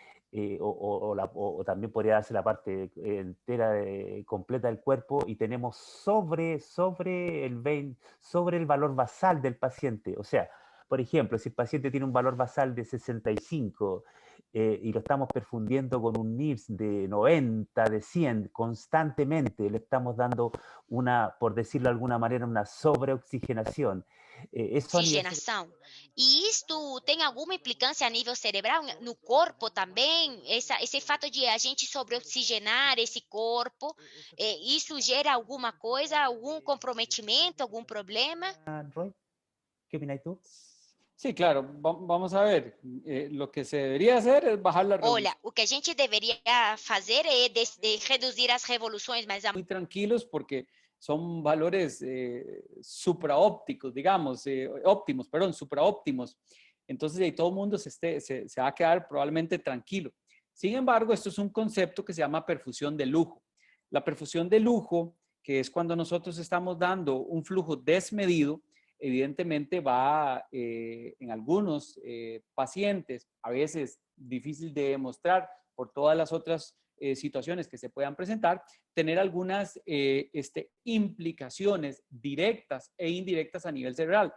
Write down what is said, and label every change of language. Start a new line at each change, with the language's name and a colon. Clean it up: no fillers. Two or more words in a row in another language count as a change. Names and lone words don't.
Spanish: o también podría darse la parte entera completa del cuerpo, y tenemos sobre el valor basal del paciente. O sea, por ejemplo, si el paciente tiene un valor basal de 65 y lo estamos perfundiendo con un NIRS de 90, de 100 constantemente, le estamos dando por decirlo de alguna manera, una sobreoxigenación.
Portuguese: Oxigenação. E isto tem alguma implicância a nível cerebral, no corpo também? Esse fato de a gente sobreoxigenar esse corpo, isso gera alguma coisa, algum comprometimento, algum problema?
Spanish: Roy, ¿qué opinas tú? Sí, claro. Vamos a ver. Lo que se debería hacer es bajar la revolución.
Portuguese: Olha, o que a gente deveria fazer é reduzir as revoluções, mas
Spanish: Muy tranquilos porque son valores supraópticos, digamos, óptimos, perdón, supraóptimos. Entonces, ahí todo el mundo se va a quedar probablemente tranquilo. Sin embargo, esto es un concepto que se llama perfusión de lujo. La perfusión de lujo, que es cuando nosotros estamos dando un flujo desmedido, evidentemente va en algunos pacientes, a veces difícil de demostrar por todas las otras situaciones que se puedan presentar, tener algunas implicaciones directas e indirectas a nivel cerebral.